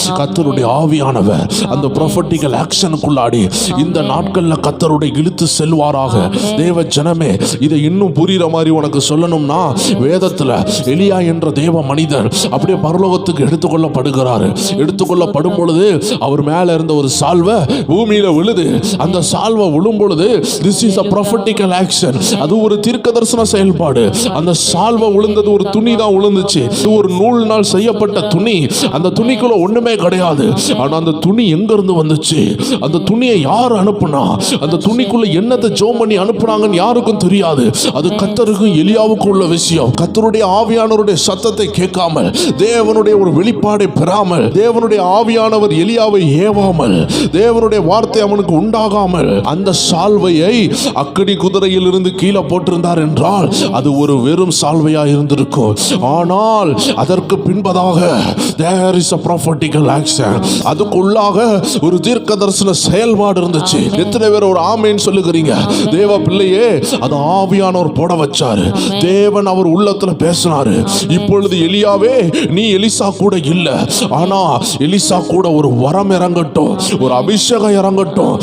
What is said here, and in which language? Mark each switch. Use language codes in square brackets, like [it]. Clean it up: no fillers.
[ta] கர்த்தருடைய ஆவியானவர் அந்த ப்ரொஃபட்டிக்கல் ஆக்ஷனுக்குள்ளாடி இந்த நாட்கள்ல கர்த்தருடைய இழுத்து செல்வாராக. தேவ ஜனமே, இதை இன்னும் புரியுற மாதிரி உனக்கு சொல்லணும்னா, வேதத்துல எலியா என்ற தேவ மனிதர் அப்படியே பரலோகத்துக்கு எடுத்துக்கொள்ளப்படுகிறார். எடுத்துக்கொள்ளப்படும் பொழுது அவர் மேல இருந்த ஒரு சால்வை பூமியில விழுது. அந்த சால்வை விழும் பொழுது [en] this is a prophetical action. [ta] அது ஒரு தீர்க்க தரிசன செயல்பாடு. அந்த சால்வை விழுந்தது ஒரு துணி தான் விழுந்துச்சு. இது ஒரு நூலினால் செய்யப்பட்ட துணி. அந்த துணிக்குள்ள ஒண்ணுமே கிடையாது. ஆனா அந்த துணி எங்க இருந்து வந்துச்சு, அந்த துணியை யார் அனுப்புனா, அந்த துணிக்குள்ள என்னத்தை ஜோம் பண்ணி அனுப்புனாங்கன்னு யாருக்கும் தெரியாது. அது கர்த்தருக்கும் எலியாவுக்கும் உள்ள விஷயம். கர்த்தருடைய ஆவியானவருடைய சத்தத்தை கேட்காமல், தேவனுடைய ஒரு வெளிப்பாடை பெறாமல், தேவனுடைய ஆவியானவர் எலியாவை ஏவாமல், தேவனுடைய வார்த்தை அவனுக்கு உண்டாகாமல் அந்த சால்வையை அக்கினி குதிரையில் இருந்து கீழே போட்டிருந்தார் என்றால் அது ஒரு வெறும் சால்வையா இருந்திருக்கும். ஆனால் அதற்கு பின்பதாக [en] there is a prophetical action. [ta] அதுக்குள்ளாக ஒரு தீர்க்க தரிசன செயல்பாடு இருந்துச்சு. எத்தனை பேர் ஒரு ஆமென் சொல்லுகிறீங்க? தேவ பிள்ளையே, அது ஆவியானவர் போட வச்சாரு. தேவன் அவர் உள்ளத்துல பேசினாரு. இப்பொழுது எலியாவே, நீ எலிசா கூட இல்ல, ஆனா எலிசா கூட ஒரு வரம் இறங்கட்டும், ஒரு அபிஷேகம் அபிஷேகம் இறங்கட்டும்.